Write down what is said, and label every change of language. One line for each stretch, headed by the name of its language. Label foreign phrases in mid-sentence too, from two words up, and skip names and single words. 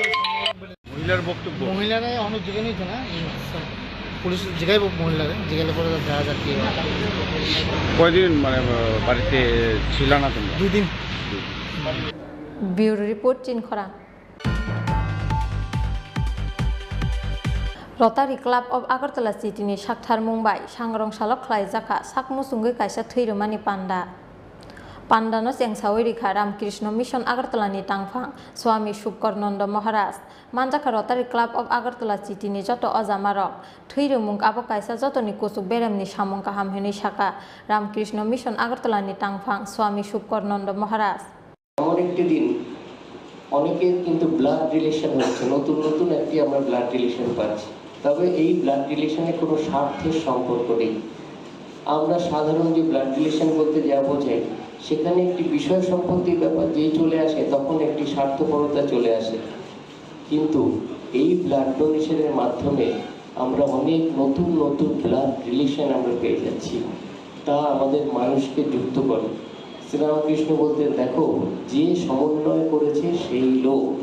Bangla: মহিলার বক্তব্য মহিলারা অনেক জিজ্ঞেস হয়েছে না পুলিশ জিজ্ঞাইব মহিলারা জিজ্ঞাসা করে দেখা যাক কি কয়দিন মানে বাড়িতে ছিল না তুমি 2 দিন
English: bureau report
Kok Borok: চিনখরা Rotary Club of Agartala City ni Shakhtar Mumbai sangrong salok khlai jaka sakmu sungui kaisa thirumani panda panda no sengsawai rikha Ramkrishna Mission Agartala ni tangphang Swami Shubkarnanda Maharaj manjaka Rotary Club of Agartala City ni joto ojamarok thirumung abo kaisa joto ni kusuk berem ni samung kaham heni shaka Ramkrishna Mission Agartala ni tangphang Swami Shubkarnanda Maharaj
Bangla: আমার একটি দিন অনেকের কিন্তু
English: blood relation
Bangla: হচ্ছে নতুন নতুন একটি আমরা
English: blood relation
Bangla: পাচ্ছি তবে এই
English: blood relation
Bangla: কোনো স্বার্থের সম্পর্ক নেই আমরা সাধারণ যে
English: blood relation
Bangla: বলতে যা বোঝাই সেখানে একটি বিষয় সম্পত্তির ব্যাপার যেই চলে আসে তখন একটি স্বার্থপরতা চলে আসে কিন্তু এই
English: blood donation
Bangla: মাধ্যমে আমরা অনেক নতুন নতুন
English: blood relation
Bangla: আমরা পেয়ে যাচ্ছি তা আমাদের মানুষকে যুক্ত করে শ্রীরামকৃষ্ণ বলতেন দেখো যে সমন্বয় করেছে সেই লোক